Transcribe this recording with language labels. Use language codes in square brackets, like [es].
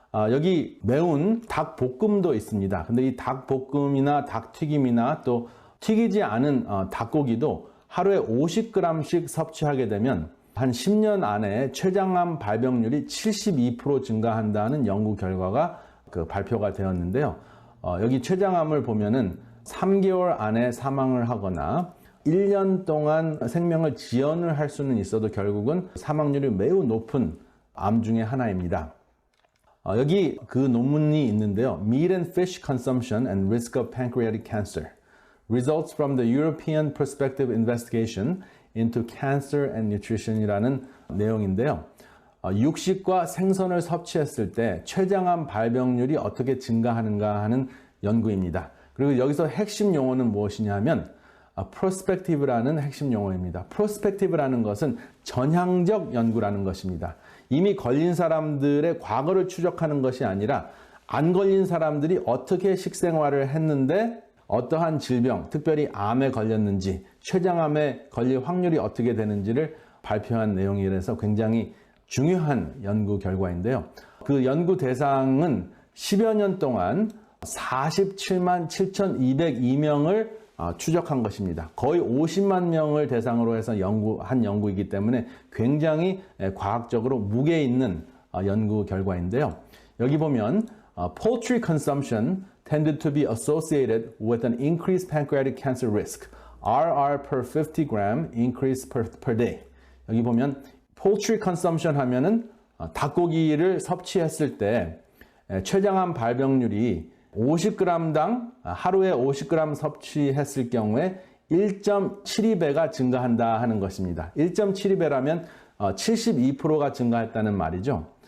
[ko] 여기 매운 닭볶음도 있습니다. 근데 이 닭볶음이나 닭튀김이나 또 튀기지 않은 닭고기도 하루에 50g씩 섭취하게 되면 한 10년 안에 췌장암 발병률이 72% 증가한다는 연구 결과가 발표가 되었는데요. 여기 췌장암을 보면은 3개월 안에 사망을 하거나 1년 동안 생명을 지연을 할 수는 있어도 결국은 사망률이 매우 높은 암 중에 하나입니다. 여기 그 논문이 있는데요. [en] Meat and Fish Consumption and Risk of Pancreatic Cancer. Results from the European Prospective Investigation into Cancer and Nutrition [ko] 이라는 내용인데요. 육식과 생선을 섭취했을 때 췌장암 발병률이 어떻게 증가하는가 하는 연구입니다. 그리고 여기서 핵심 용어는 무엇이냐 하면 prospective라는 핵심 용어입니다. prospective라는 것은 전향적 연구라는 것입니다. 이미 걸린 사람들의 과거를 추적하는 것이 아니라 안 걸린 사람들이 어떻게 식생활을 했는데 어떠한 질병, 특별히 암에 걸렸는지, 췌장암에 걸릴 확률이 어떻게 되는지를 발표한 내용이라서 굉장히 중요한 연구 결과인데요. 그 연구 대상은 10여 년 동안 47만 7,202명을 추적한 것입니다. 거의 50만 명을 대상으로 해서 한 연구이기 때문에 굉장히 과학적으로 무게 있는 연구 결과인데요. 여기 보면 [en] poultry consumption tended to be associated with an increased pancreatic cancer risk, RR per 50 gram increase per day. [ko] 여기 보면 poultry consumption 하면은 닭고기를 섭취했을 때 췌장암 발병률이 50g당 하루에 50g 섭취했을 경우에 1.72배가 증가한다 하는 것입니다. 1.72배라면 72%가 증가했다는 말이죠.